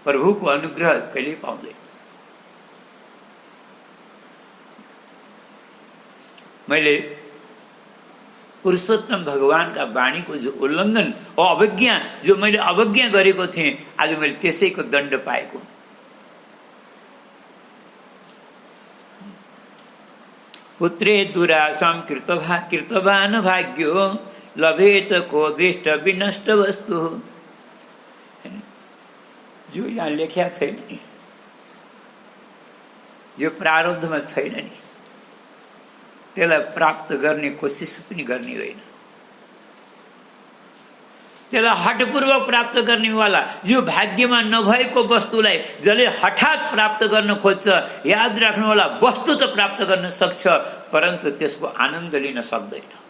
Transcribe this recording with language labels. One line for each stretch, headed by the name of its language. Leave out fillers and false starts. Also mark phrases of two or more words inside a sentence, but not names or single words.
Nepali: प्रभुको अनुग्रह कहिले पाउँदैन। मैले पुरुषोत्तम भगवानका वाणीको जो उल्लङ्घन अवज्ञा, जो मैले अवज्ञा गरेको थिएँ, आज मैले त्यसैको दण्ड पाएको।
Sanskrit: पुत्रे दुराशां कृतवान् भाग्यो लभेत को दृष्ट विनष्ट वस्तु।
Nepali: जो यहाँ लेख्या छैन नि, यो प्रारब्धमा छैन नि, त्यसलाई प्राप्त गर्ने कोसिस पनि गर्ने होइन। त्यसलाई हठपूर्वक प्राप्त गर्नेवाला, यो भाग्यमा नभएको वस्तुलाई जसले हठात प्राप्त गर्न खोज्छ, याद राख्नुहोला, वस्तु त प्राप्त गर्न सक्छ परन्तु त्यसको आनन्द लिन सक्दैन।